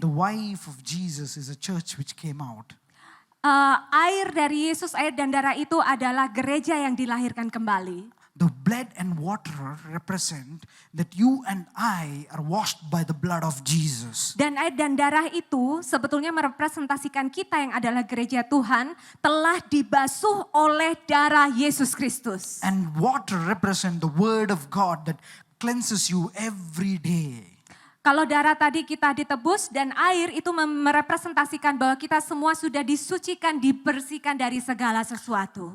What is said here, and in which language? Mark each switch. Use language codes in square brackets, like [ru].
[en] The wife of Jesus is a church which came out. [id] Air dari Yesus, air dan darah itu adalah gereja yang dilahirkan kembali. [en] The blood and water represent that you and I are washed by the blood of Jesus. [id] Dan air dan darah itu sebetulnya merepresentasikan kita yang adalah gereja Tuhan telah dibasuh oleh darah Yesus Kristus. [en] And water represent the word of God that cleanses you every day. [id] Kalau darah tadi kita ditebus dan air itu merepresentasikan bahwa kita semua sudah disucikan, dibersihkan dari segala sesuatu.